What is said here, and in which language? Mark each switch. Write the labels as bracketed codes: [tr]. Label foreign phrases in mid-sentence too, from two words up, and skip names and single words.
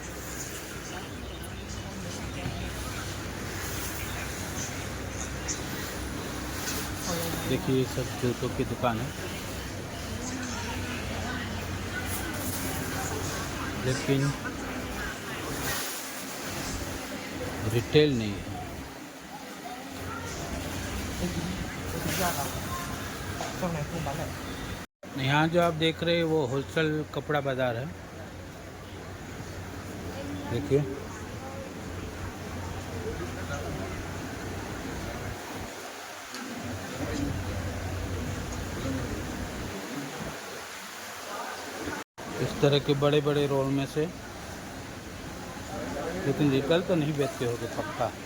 [hi] देखिए ये सब जूतों की दुकान है, लेकिन रिटेल नहीं है। [vi] Trong này không bán lẻ. [hi] यहाँ जो आप देख रहे हैं वो होलसेल कपड़ा बाज़ार है। देखिए इस तरह के बड़े बड़े रोल में से, लेकिन रिटेल तो नहीं बेचते होगे पक्का।